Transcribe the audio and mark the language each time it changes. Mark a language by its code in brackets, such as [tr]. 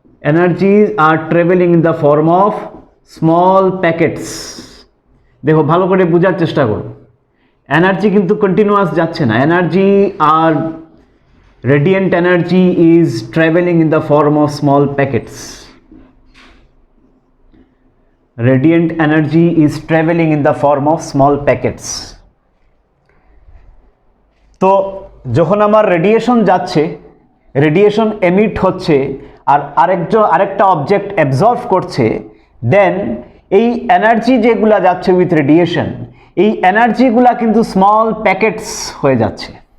[en] Energy are travelling in the form of small packets. [bn] দেখো ভালো করে বোঝার চেষ্টা করো, এনার্জি কিন্তু কন্টিনিউয়াস যাচ্ছে না, energy আর [en] radiant energy is traveling in the form of small packets. Radiant energy is traveling in the form of small packets. [bn] তো যখন আমার রেডিয়েশন যাচ্ছে, রেডিয়েশন এমিট হচ্ছে, আর আরেকটা অবজেক্ট অ্যাবজর্ভ করছে, দেন এই এনার্জি যেগুলা যাচ্ছে উইথ রেডিয়েশন, এই এনার্জিগুলা কিন্তু স্মল প্যাকেটস হয়ে যাচ্ছে।